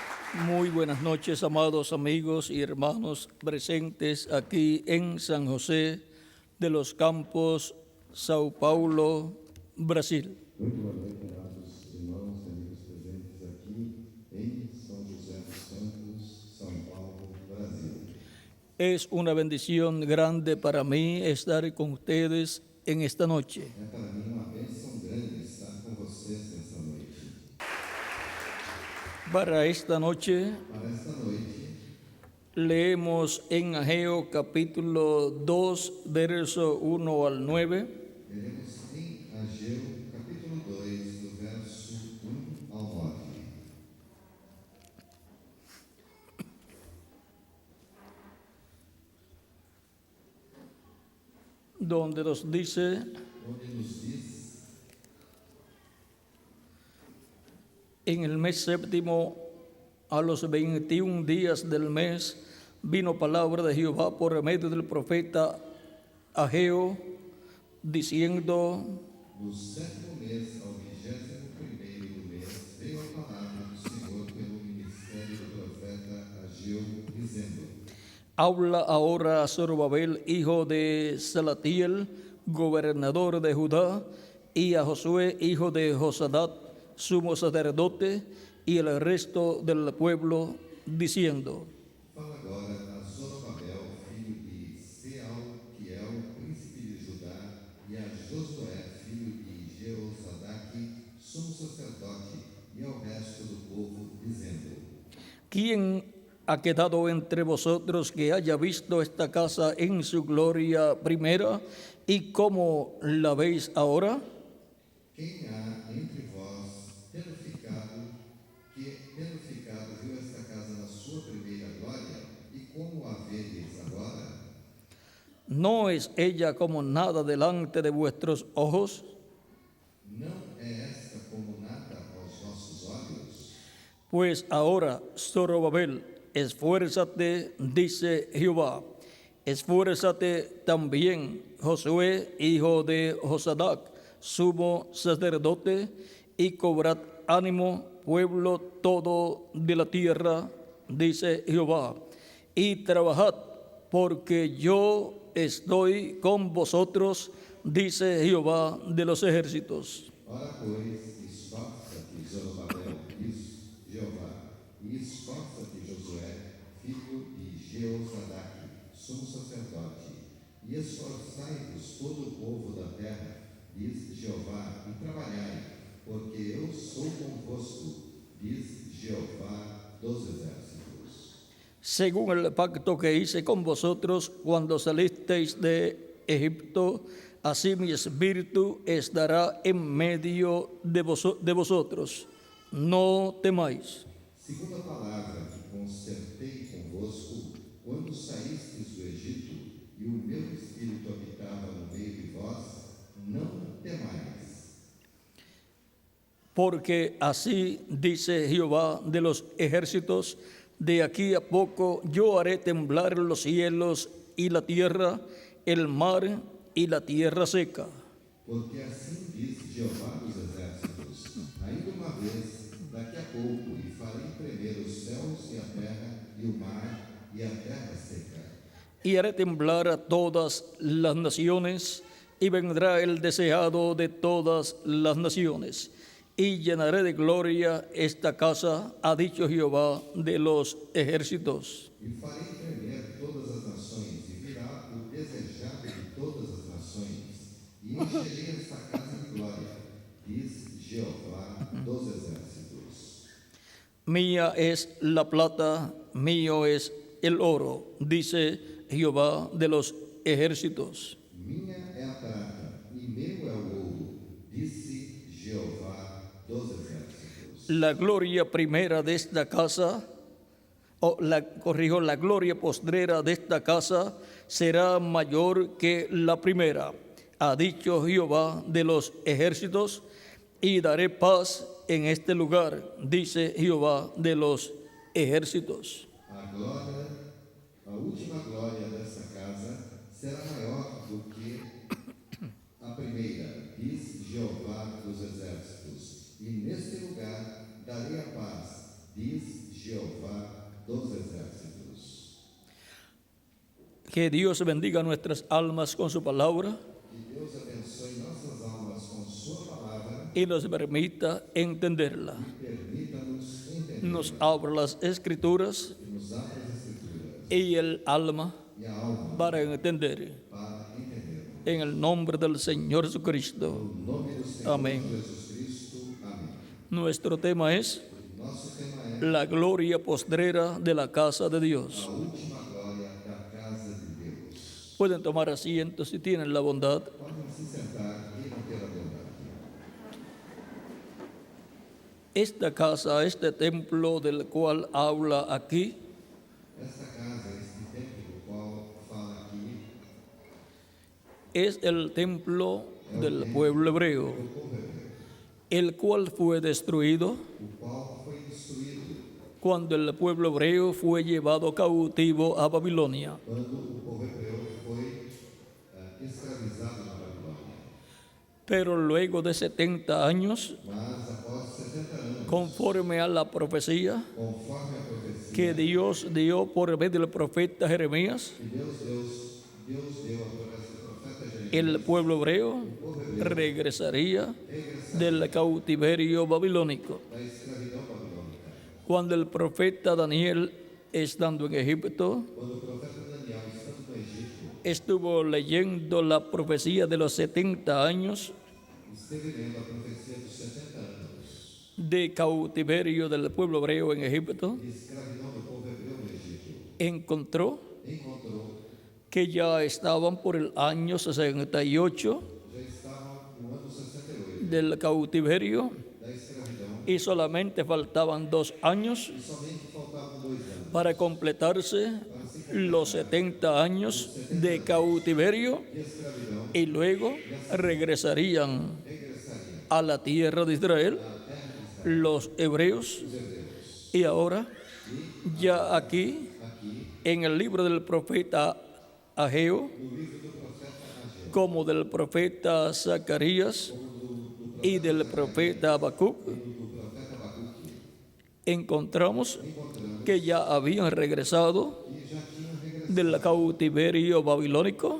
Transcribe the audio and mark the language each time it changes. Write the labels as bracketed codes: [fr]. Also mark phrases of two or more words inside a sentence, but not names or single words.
[es] Muy buenas noches, amados amigos y hermanos presentes aquí en San José de los Campos, Sao Paulo, Brasil. [pt] Muito boa noite, amados irmãos e amigos presentes aqui em São José dos Campos, São Paulo, Brasil. [es] Es una bendición grande para mí estar con ustedes en esta noche. [pt] É para mim uma bênção grande estar com vocês nessa noite. [es] Para esta noche [pt] Para esta noite, [es] leemos en Ageo capítulo 2, verso 1 al 9. [pt] veremos em Ageu, capítulo 2, do verso 1 ao 9. [es] Donde nos dice: [pt] Onde nos diz: [es] en el mes séptimo, a los 21 días del mes, vino palabra de Jehová por medio del profeta Ageo, diciendo: [pt] no sétimo mês, ao 21º do mês, veio a palavra do Senhor pelo ministério do profeta Ageu, dizendo: [es] habla ahora a Zorobabel, hijo de Salatiel, gobernador de Judá, y a Josué, hijo de Josadat, sumo sacerdote, y el resto del pueblo, diciendo: [pt] Fala agora a Zorobabel, filho de Sealtiel, príncipe de Judá, e a Josué, filho de Jeozadak, sumo sacerdote, e ao resto do povo, dizendo: [es] ¿quién ha quedado entre vosotros que haya visto esta casa en su gloria primera y cómo la veis ahora? [pt] Quem há entre vós, tendo ficado, viu esta casa na sua primeira glória, e como a vedes agora? [es] ¿No es ella como nada delante de vuestros ojos? [pt] Não é esta como nada aos vossos olhos? [es] Pues ahora, Zorobabel, esfuérzate, dice Jehová. Esfuérzate también, Josué, hijo de Josadac, sumo sacerdote, y cobrad ánimo, pueblo todo de la tierra, dice Jehová, y trabajad, porque yo estoy con vosotros, dice Jehová de los ejércitos. [pt] Ora, pois, esforça-te, Zorobabel, diz Jeová, e esforça-te, Josué, filho de Jeozadak, sumo sacerdote, e esforçai-vos todo o povo da terra, diz Jeová, e trabalhai, porque eu sou convosco, diz Jeová dos exércitos. [es] Según el pacto que hice con vosotros cuando salisteis de Egipto, así mi espíritu estará en medio de vosotros. No temáis. [pt] Segundo a palavra que concertei convosco, quando saístes do Egito, e o meu espírito habitava no meio de vós, não temais. [es] Porque así dice Jehová de los ejércitos: de aquí a poco yo haré temblar los cielos y la tierra, el mar y la tierra seca. [pt] Porque assim diz Jeová dos exércitos, ainda uma vez, daqui a pouco, e farei tremer os céus e a terra, e o mar e a terra seca. [es] Y haré temblar a todas las naciones, y vendrá el deseado de todas las naciones, y llenaré de gloria esta casa, ha dicho Jehová de los ejércitos. [pt] E farei tremer todas as nações, e virá o desejado de todas as nações, e encherei esta casa de glória, diz Jeová dos exércitos. [es] Mía es la plata, mío es el oro, dice Jehová de los ejércitos. [pt] Minha é a prata, e meu é o ouro, disse Jeová dos exércitos. [es] La gloria primera de esta casa, la gloria postrera de esta casa será mayor que la primera, ha dicho Jehová de los ejércitos, y daré paz en este lugar, dice Jehová de los ejércitos. [pt] A última glória dessa casa será maior do que a primeira, diz Jeová dos exércitos. E neste lugar darei a paz, diz Jeová dos exércitos. [es] Que Dios bendiga nuestras almas con su palabra [pt] Que Deus abençoe nossas almas com sua palavra [es] y nos permita entenderla. [pt] e permita-nos entender [es] Nos abra las escrituras [pt] e nos abra as escrituras [es] y el alma [pt] e a alma [es] para entender. [pt] para entender. [es] En el nombre del Señor Jesucristo. [pt] No nome do Senhor Amém. Jesus Cristo. Amém. [es] Nuestro tema es [pt] Nosso tema é [es] la gloria postrera de la casa de [pt] a [es] Dios. [pt] última glória da casa de Deus. [es] Pueden tomar asiento si tienen la bondad. [pt] Podem se sentar e manter a bondade. [es] Esta casa, este templo del cual habla aquí, [pt] Esta casa, este templo do qual fala aqui, [es] es el templo del pueblo hebreo, [pt] do povo hebreu, [es] el cual fue destruido [pt] o qual foi destruído [es] cuando el pueblo hebreo fue llevado cautivo a Babilonia. [pt] quando o povo hebreu foi escravizado na Babilônia. [es] Pero luego de 70 años, [pt] Mas após 70 anos, [es] conforme a la profecía [pt] conforme a profecia [es] que Dios dio por medio del profeta Jeremías, [pt] que Deus deu através do profeta Jeremias, [es] el pueblo hebreo regresaría del cautiverio babilónico. [pt] da escravidão babilônica. [es] Cuando el profeta Daniel, estando en Egipto, [pt] Quando o profeta Daniel, estando no Egito, [es] estuvo leyendo la profecía de los 70 años [pt] esteve lendo a profecia dos 70 anos [es] de cautiverio del pueblo hebreo en Egipto, [pt] de escravidão do povo hebreu no Egito, [es] encontró [pt] encontrou [es] que ya estaban por el año 68 [pt] já estava no ano 68 [es] del cautiverio [pt] da escravidão [es] y solamente faltaban 2 años [pt] e somente faltavam 2 anos [es] para completarse los 70 años de cautiverio [pt] de escravidão [es] y luego regresarían a la tierra de Israel los hebreos. Y ahora, ya aquí, en el libro del profeta Ageo, como del profeta Zacarías y del profeta Habacuc, encontramos que ya habían regresado del cautiverio babilónico